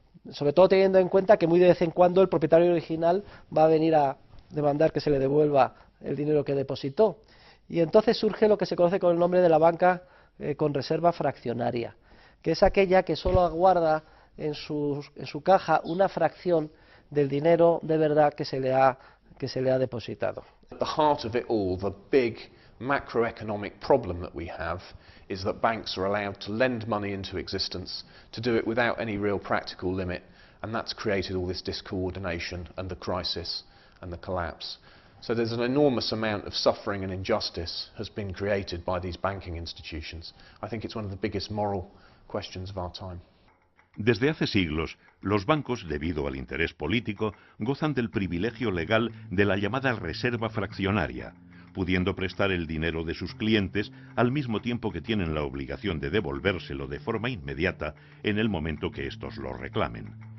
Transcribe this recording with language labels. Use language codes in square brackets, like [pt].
[es] Sobre todo teniendo en cuenta que muy de vez en cuando el propietario original va a venir a demandar que se le devuelva el dinero que depositó. Y entonces surge lo que se conoce con el nombre de la banca con reserva fraccionaria, que es aquella que solo aguarda en su caja una fracción del dinero de verdad que se le ha que se le ha depositado. [en] At the heart of it all, the big macroeconomic problem that we have is that banks are allowed to lend money into existence, to do it without any real practical limit, and that's created all this discoordination and the crisis and the collapse. So there's an enormous amount of suffering and injustice has been created by these banking institutions. I think it's one of the biggest moral questions of our time. [es] Desde hace siglos, los bancos, debido al interés político, gozan del privilegio legal de la llamada reserva fraccionaria, pudiendo prestar el dinero de sus clientes al mismo tiempo que tienen la obligación de devolvérselo de forma inmediata en el momento que éstos lo reclamen.